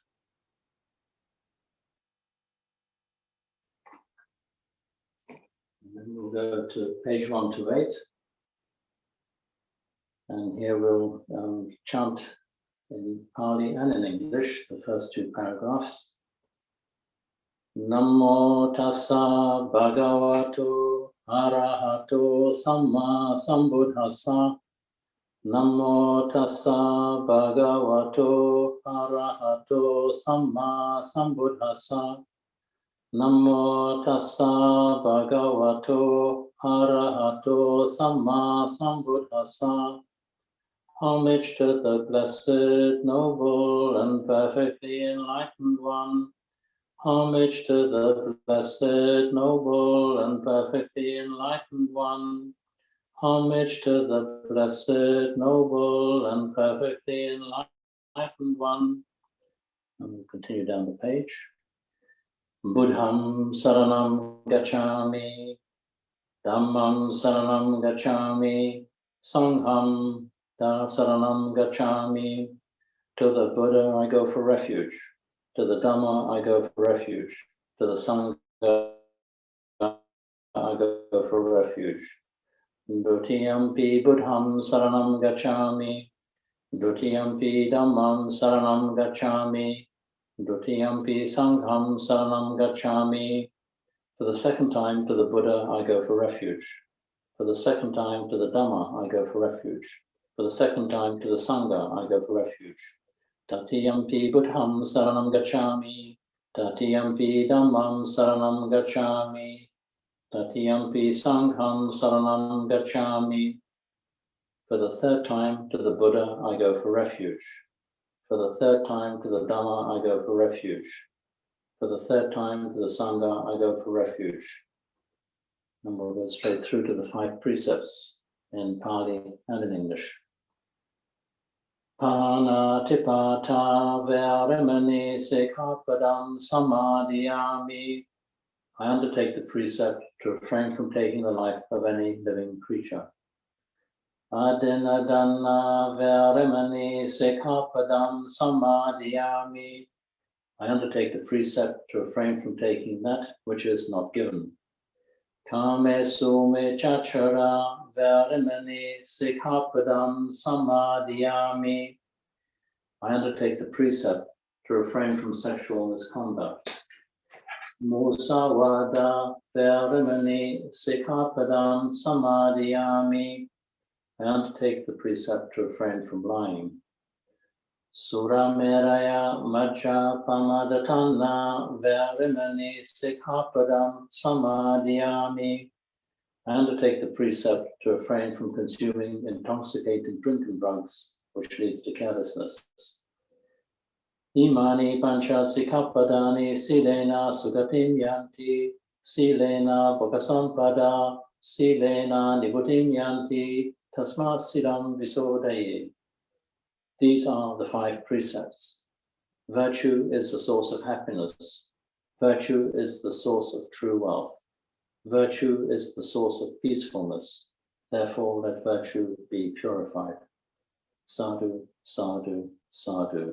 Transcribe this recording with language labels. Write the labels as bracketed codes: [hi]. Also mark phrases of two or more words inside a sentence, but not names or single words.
[en] And then we'll go to page 128. And here we'll chant in Pali and in English, the first 2 paragraphs. [pi] Namo tassa bhagavato arahato samma sambuddhassa. Namo tassa bhagavato arahato samma sambuddhassa. Namo tassa bhagavato arahato samma sambuddhassa. [en] Homage to the Blessed, Noble, and Perfectly Enlightened One. Homage to the Blessed, Noble, and Perfectly Enlightened One. Homage to the Blessed, Noble, and Perfectly Enlightened One. And we'll continue down the page. [pi] Buddham saranam gacchami. Dhammam saranam gacchami. Sangham saranam gacchami. [en] To the Buddha I go for refuge. To the Dhamma I go for refuge. To the Sangha I go for refuge. [pi] Dutiyampi Buddham saranam gacchami. Dutiyampi Dhammam saranam gacchami. Dutiyampi Sangham saranam gacchami. [en] For the second time to the Buddha I go for refuge. For the second time to the Dhamma I go for refuge. For the second time to the Sangha I go for refuge. [pi] Tatiyampi Buddham saranam gacchami. Tatiyampi dhammam saranam gacchami. Tatiyampi sangham saranam gacchami. [en] For the third time to the Buddha I go for refuge. For the third time to the Dhamma I go for refuge. For the third time to the Sangha I go for refuge. And we'll go straight through to the 5 precepts in Pali and in English. [pi] Panatipata veramani sekhapadam samadhiyami. [en] I undertake the precept to refrain from taking the life of any living creature. [pi] Adinadana veramani sekhapadam samadhiyami. [en] I undertake the precept to refrain from taking that which is not given. [pi] Kame sume chachara veramani sekhapadam samadhiyami. [en] I undertake the precept to refrain from sexual misconduct. [pi] Musawada veramani sekhapadam samadhiyami. [en] I undertake the precept to refrain from lying. [pi] Surameraya majja pamadatana veramani sekhapadam samadhiyami. [en] I undertake the precept to refrain from consuming intoxicating drinking drugs, which lead to carelessness. [pi] Imani pancha sikhapadani silena sugatim yanti, silena bhagasampada, silena nibutim yanti, tasmat siddham visodaye. [en] These are the 5 precepts. Virtue is the source of happiness. Virtue is the source of true wealth. Virtue is the source of peacefulness. Therefore, let virtue be purified. [pi] Sadhu, sadhu, sadhu.